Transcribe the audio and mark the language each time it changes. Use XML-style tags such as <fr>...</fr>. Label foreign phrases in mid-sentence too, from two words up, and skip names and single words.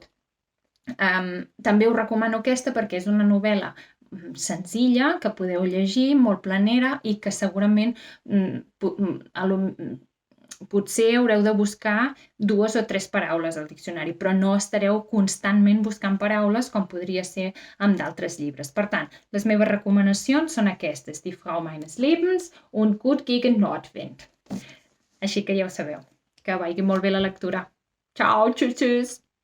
<ca>També us recomano aquesta perquè és una novel·la senzilla, que podeu llegir, molt planera i que segurament potser haureu de buscar 2 o 3 paraules al diccionari, però no estareu constantment buscant paraules com podria ser amb d'altres llibres. Per tant, les meves recomanacions són aquestes: Die Frau meines Lebens und Gut gegen Nordwind. Així que ja ho sabeu. Que vagi molt bé la lectura.</ca> <de>Ciao, tschüss, tschüss!</de>